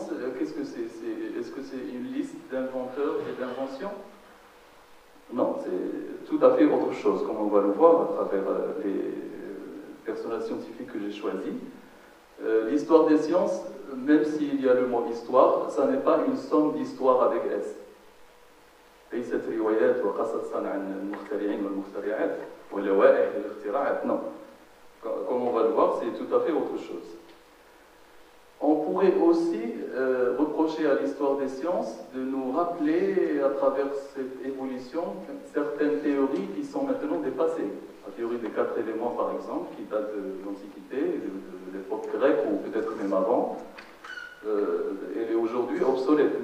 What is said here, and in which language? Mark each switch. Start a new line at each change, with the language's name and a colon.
French: science, qu'est-ce que c'est? Est-ce que c'est une liste d'inventeurs et d'inventions? Non, c'est tout à fait autre chose, comme on va le voir à travers les personnages scientifiques que j'ai choisis. L'histoire des sciences, même s'il y a le mot histoire, ça n'est pas une somme d'histoire avec S.
Arabic: ليست روايات وقصص عن المخترعين والمخترعات ولوائح الاختراعات.
French: Non. Comme on va le voir, c'est tout à fait autre chose. On pourrait aussi reprocher à l'histoire des sciences de nous rappeler, à travers cette évolution, certaines théories qui sont maintenant dépassées. La théorie des 4 éléments, par exemple, qui date de l'Antiquité, de l'époque grecque ou peut-être même avant, elle est aujourd'hui obsolète.